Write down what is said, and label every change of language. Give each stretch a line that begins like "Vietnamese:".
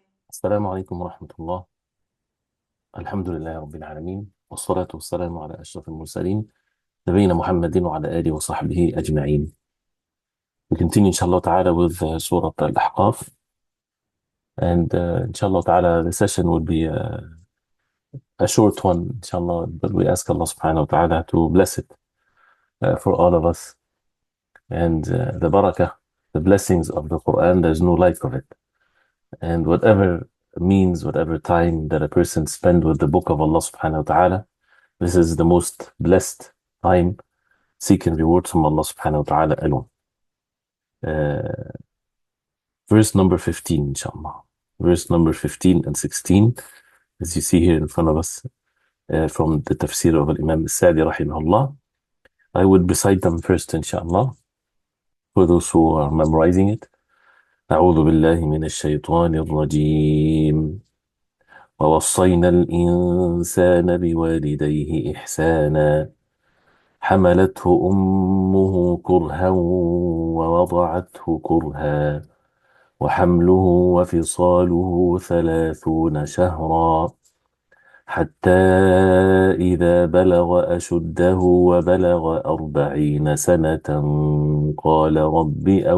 Arabic: السلام عليكم ورحمة الله. الحمد لله رب العالمين، والصلاة والسلام على أشرف المرسلين نبينا محمد وعلى آله وصحبه أجمعين.
English: We continue inshallah ta'ala with Surah Al-Ahqaf, and inshallah ta'ala the session will be a short one inshallah, but we ask Allah subhanahu wa ta'ala to bless it for all of us, and the barakah, the blessings of the Quran, there's no like of it. And whatever means, whatever time that a person spend with the book of Allah subhanahu wa ta'ala, this is the most blessed time, seeking rewards from Allah subhanahu wa ta'ala alone. Verse number 15, inshallah. Verse number 15 and 16, as you see here in front of us, from the Tafseer of Imam Sa'di rahimahullah. I would recite them first, inshallah, for those who are memorizing it.
Arabic: أعوذ بالله من الشيطان الرجيم ووصينا الإنسان بوالديه إحسانا حملته أمه كرها ووضعته كرها وحمله وفصاله 30 شهرا حتى إذا بلغ أشده وبلغ 40 سنة قال رب